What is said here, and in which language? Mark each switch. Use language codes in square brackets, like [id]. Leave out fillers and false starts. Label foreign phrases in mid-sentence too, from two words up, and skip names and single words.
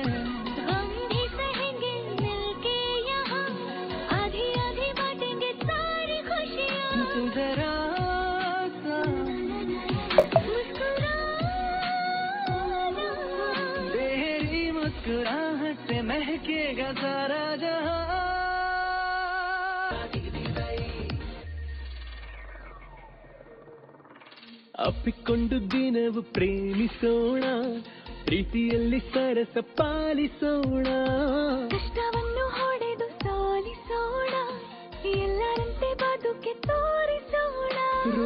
[hi] हम भी सहेंगे मिलके यहाँ आधी आधी बांटेंगे सारी खुशियाँ। तू जरा सा मुस्कुराना। तेरी मुस्कुराहट से महकेगा सारा जहाँ। [kn] ಅಪ್ಪಿಕೊಂಡು ದಿನವು ಪ್ರೇಮಿಸೋಣ ಪ್ರೀತಿಯಲ್ಲಿ ಸರಸ ಪಾಲಿಸೋಣ. ಕಷ್ಟವನ್ನು ಹೊಡೆದು ಸಾಲಿಸೋಣ ಎಲ್ಲರಂತೆ ಬದುಕೆ ತೋರಿಸೋಣ.